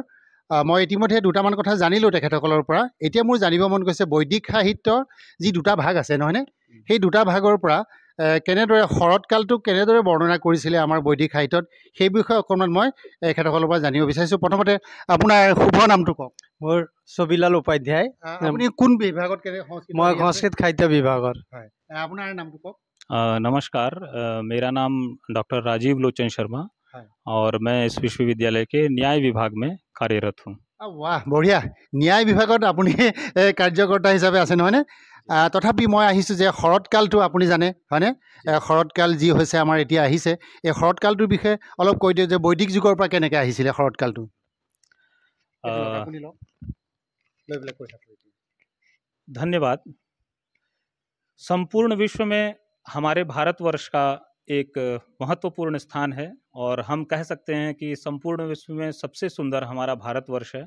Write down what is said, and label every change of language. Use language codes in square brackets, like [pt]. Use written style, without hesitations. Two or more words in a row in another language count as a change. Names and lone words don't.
[as] মই ইতিমধ্যে দুটামান কথা জানিলোঁ তেখেতসকলৰ পৰা। এতিয়া মোৰ জানিব মন গৈছে বৈদিক সাহিত্যৰ যি দুটা ভাগ আছে নহয়নে, সেই দুটা ভাগৰ পৰা কেনেদৰে শৰৎকালটোক কেনেদৰে বৰ্ণনা কৰিছিলে আমাৰ বৈদিক সাহিত্যত, সেই বিষয়ে অকণমান মই এখেতসকলৰ পৰা জানিব বিচাৰিছোঁ। প্ৰথমতে আপোনাৰ শুভ নামটো কওক। মোৰ ছবিলাল উপাধ্যায়। আপুনি কোন বিভাগত মই সংস্কৃত সাহিত্য বিভাগৰ। হয়, আপোনাৰ নামটো কওক। [hi] नमस्कार, मेरा नाम डॉक्टर राजीव लोचन शर्मा और मैं इस विश्वविद्यालय के न्याय विभाग में कार्यरत हूँ। वाह, [as] বঢ়িয়া। ন্যায় বিভাগত আপুনি কাৰ্যকৰ্তা হিচাপে আছে নহয়নে? তথাপি মই আহিছোঁ যে শৰৎকালটো আপুনি জানে হয়নে? শৰৎকাল যি হৈছে আমাৰ এতিয়া আহিছে, এই শৰৎকালটোৰ বিষয়ে অলপ কৈ দিয়ক যে বৈদিক যুগৰ পৰা কেনেকৈ আহিছিলে শৰৎকালটো। [hi] धन्यवाद। संपूर्ण विश्व में हमारे भारतवर्ष का एक महत्वपूर्ण स्थान है और हम कह सकते हैं कि संपूर्ण विश्व में सबसे सुंदर हमारा भारतवर्ष है।